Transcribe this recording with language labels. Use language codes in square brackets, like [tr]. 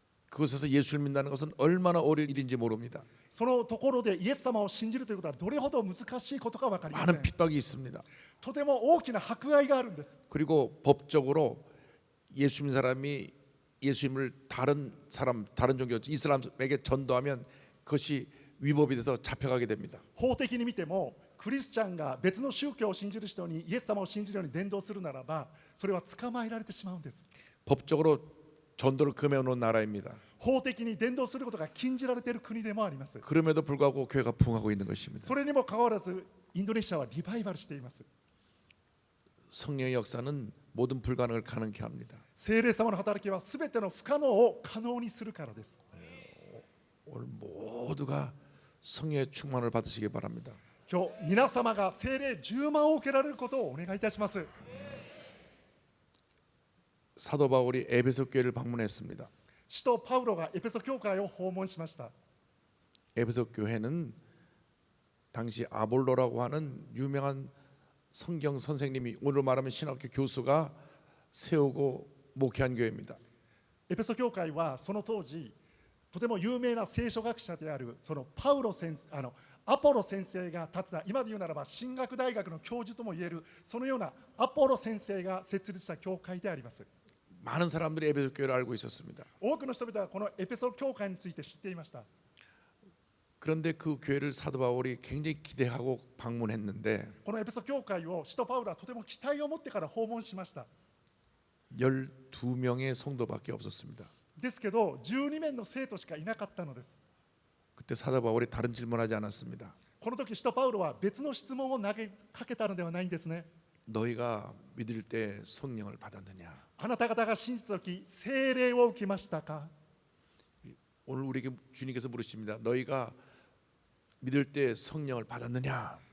[ko] 그곳에서 예수를 믿는다는 것은 얼마나 어려운 일인지 모릅니다. [ja] そのところでイエス様を信じるということはどれほど難しいことか分かりませ [ko] 많은 [ja] ん。 [ko] 핍박이 있습니다. [ja] とても大きな迫害があるんです。 [ko] 그리고 법적으로 예수 믿는 사람이 예수님을 다른 사람, 다른 종교 이슬람에게 전도하면 그것이 위법이 돼서 잡혀가게 됩니다. [ja] 法的に見てもクリスチャンが別の宗教を信じる人にイエス様を信じるように伝道するならばそれは捕まえられてしまうんです。 [ko] 법적으로 전도를 금해놓은 나라입니다. [ja] 法的に伝道することが禁じられている国でもあります。 [ko] 그럼에도 불구하고 교회가 부흥하고 있는 것입니다. [ja] それにもかかわらずインドネシアはリバイバルしています。 [ko] 성령의 역사는 모든 불가능을 가능케 합니다. [ja] 聖霊様の働きはすべての不可能を可能にするからです。 [ko] 오늘 모두가 성령의 충만을 받으시기 바랍니다. [ja] 今日皆様が聖霊10万を受けられることをお願いいたします。 [ko] 사도 바울이 에베소 교회를 방문했습니다. [ja] 使徒パウロがエペソ教会を訪問しました。 [ko] 에베소 교회는 당시 아볼로라고 하는 유명한 성경 선생님이 오늘 말하면 신학교 교수가 세우고 목회한 교회입니다. [ja] エペソ教会はその当時とても有名な聖書学者であるそのパウロ先生アポロ先生が建てた今で言うならば神学大学の教授ともいえるそのようなアポロ先生が設立した教会であります。 [ko] 많은 사람들이 에베소 교회를 알고 있었습니다. [ja] 多くの人々はこのエペソ教会について知っていました。 [ko] 그런데 그 교회를 사도 바울이 굉장히 기대하고 방문했는데 [ja] このエペソ教会を使徒パウロはとても期待を持ってから訪問しました。 [ko] 12명의 성도밖에 없었습니다. [ja] ですけど12名の生徒しかいなかったのです。 [ko] 그때 사도 바울이 다른 질문하지 않았습니다. [ja] この時使徒パウロは別の質問を投げかけたのではないんですね。 [ko] 너희가 믿을 때 성령을 받았느냐? [ja] あなた方が信じた時聖霊を受けましたか？ [ko] 오늘 우리에게 주님께서 물으십니다. 너희가 믿을 때 성령을 받았느냐?